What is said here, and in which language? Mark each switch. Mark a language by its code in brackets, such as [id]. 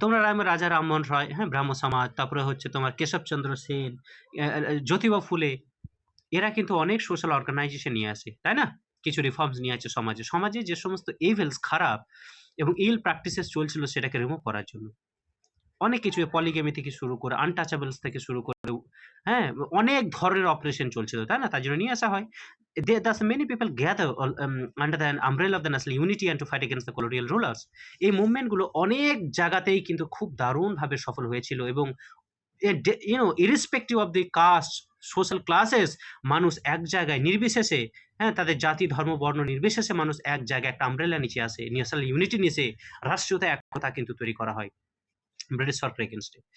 [bn] তোমরা রাজা রামমোহন রায়, ব্রাহ্ম সমাজ, তারপরে হচ্ছে তোমার কেশবচন্দ্র সেন, জ্যোতিবা ফুলে, এরা কিন্তু অনেক সোশ্যাল অর্গানাইজেশন নিয়ে আসে, তাই না? কিছু রিফর্মস নিয়ে আসে সমাজে যে সমস্ত ইভিলস, খারাপ এবং ইল প্র্যাকটিসেস চলছিল সেটাকে রিমুভ করার জন্য। অনেক কিছু, পলিগেমি থেকে শুরু করে, আনটাচেবলস থেকে শুরু করে, অনেক ধরনের অপারেশন চলছিল, তাই না? তার জন্য নিয়ে আসা হয়। [en] Thus many people gather under the umbrella of the national unity and to fight against the colonial rulers. [bn] এই মুভমেন্ট গুলো অনেক জায়গাতেই কিন্তু খুব দারুণভাবে সফল হয়েছিল এবং [en] irrespective of the caste, social classes, [bn] মানুষ এক জায়গায় নির্বিশেষে, তাদের জাতি, ধর্ম, বর্ণ নির্বিশেষে মানুষ এক জায়গায় একটা আমব্রেলা নিচে আসে, ন্যাশনাল ইউনিটি নিচে রাষ্ট্রীয়তা একতা কিন্তু তৈরি করা হয় ব্রিটিশ সরকার এগেনস্টে।